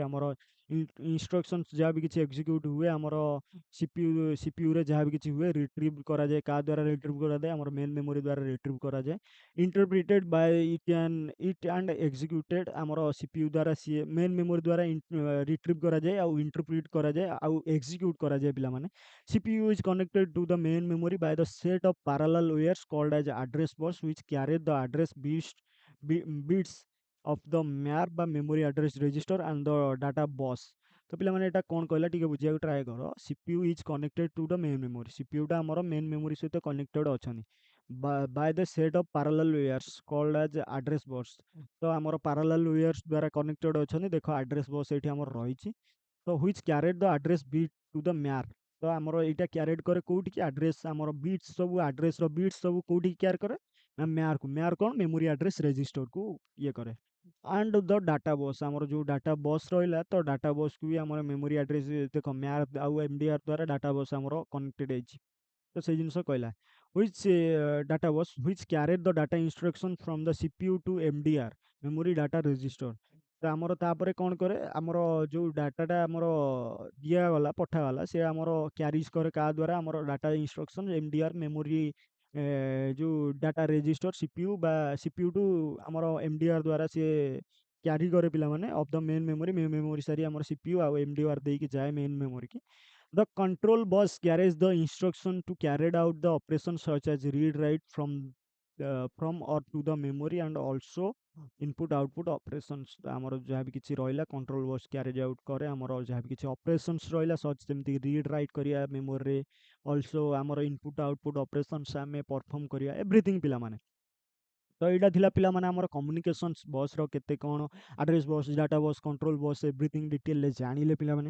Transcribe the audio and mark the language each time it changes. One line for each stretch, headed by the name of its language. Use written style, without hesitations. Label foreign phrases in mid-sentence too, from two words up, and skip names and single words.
Odia: ଆମର ଇନଷ୍ଟ୍ରକ୍ସନ୍ସ ଯାହା ବି କିଛି ଏକ୍ଜିକ୍ୟୁଟ୍ ହୁଏ ଆମର ସିପିୟୁରେ ଯାହା ବି କିଛି ହୁଏ ରିଟ୍ରିଭ୍ କରାଯାଏ। କାହା ଦ୍ୱାରା ରିଟ୍ରିଭ୍ କରାଯାଏ? ଆମର
English: main memory
Odia: ଦ୍ୱାରା ରିଟ୍ରିଭ୍ କରାଯାଏ।
English: interpreted by it and executed.
Odia: ଆମର ସିପିୟୁ ଦ୍ୱାରା ସିଏ
English: main memory
Odia: ଦ୍ୱାରା ରିଟ୍ରିଭ୍ କରାଯାଏ ଆଉ ଇଣ୍ଟରପ୍ରିଟ୍ କରାଯାଏ ଆଉ ଏକ୍ଜିକ୍ୟୁଟ୍ କରାଯାଏ ପିଲାମାନେ।
English: CPU is connected to the main memory by the set of parallel wires called as address bus, which carry the bits of the map ବା memory address register and the data bus।
Odia: ତ ପିଲାମାନେ ଏଇଟା କ'ଣ କହିଲା ଟିକେ ବୁଝିବାକୁ ଟ୍ରାଏ କର।
English: CPU is connected to the main memory। CPU
Odia: ଟା ଆମର
English: main memory ସହିତ connected ଅଛନ୍ତି by the set of parallel wires called as address bus।
Odia: ତ ଆମର
English: parallel wires
Odia: ଦ୍ୱାରା connected ଅଛନ୍ତି। ଦେଖ
English: address bus
Odia: ଏଇଠି ଆମର ରହିଛି।
English: ତ which carried the address bit to the map।
Odia: ତ ଆମର ଏଇଟା କ୍ୟାରେଡ୍ କରେ କୋଉଠିକି? ଆଡ୍ରେସ୍ ଆମର ବିଟ୍ସ ସବୁ ଆଡ୍ରେସ୍‌ର ବିଟ୍ସ ସବୁ କୋଉଠିକି କ୍ୟାରି କରେ? ନା ମ୍ୟାର୍‌କୁ। ମ୍ୟାର୍ କ'ଣ?
English: memory address registerku
Odia: ଇଏ କରେ।
English: and the data bus,
Odia: ଆମର ଯୋଉ
English: data bus
Odia: ରହିଲା ତ
English: data busku
Odia: ବି ଆମର
English: memory address
Odia: ଦେଖ ମ୍ୟାର୍ ଆଉ ଏମ୍‌ଡିଆର୍ ଦ୍ୱାରା
English: data bus
Odia: ଆମର କନେକ୍ଟେଡ୍ ହେଇଛି। ତ ସେଇ ଜିନିଷ କହିଲା
English: which data was which carried the data instruction from the CPU to MDR memory data register।
Odia: ତ ଆମର ତାପରେ କ'ଣ କରେ? ଆମର ଯୋଉ ଡାଟାଟା ଆମର ଦିଆଗଲା ପଠାଗଲା ସେ ଆମର କ୍ୟାରିଜ୍ କରେ କାହା ଦ୍ୱାରା? ଆମର
English: data instruction
Odia: MDR ମେମୋରି ଯୋଉ
English: data register
Odia: CPU ବା
English: CPU to
Odia: ଆମର MDR ଦ୍ୱାରା ସିଏ କ୍ୟାରି କରେ ପିଲାମାନେ
English: of the main memory. main memory
Odia: ସାରି ଆମର CPU ଆଉ MDR ଦେଇକି ଯାଏ ମେନ୍ ମେମୋରିକି।
English: The control bus carries the instruction to carry out the operations such as read write from or to the memory and also input output operations।
Odia: ତ ଆମର ଯାହା ବି କିଛି ରହିଲା
English: control bus carriage out
Odia: କରେ ଆମର ଯାହା ବି କିଛି ଅପରେସନ୍ସ ରହିଲା ସଚ୍ ଯେମିତି
English: read write
Odia: କରିବା ମେମୋରିରେ, ଅଲସୋ ଆମର
English: input output operations
Odia: ଆମେ ପରଫର୍ମ କରିବା ଏଭ୍ରିଥିଙ୍ଗ ପିଲାମାନେ। ତ ଏଇଟା ଥିଲା ପିଲାମାନେ ଆମର
English: communications busr
Odia: କେତେ କ'ଣ
English: address bus, data bus, control bus everything
Odia: ଡିଟେଲରେ ଜାଣିଲେ ପିଲାମାନେ।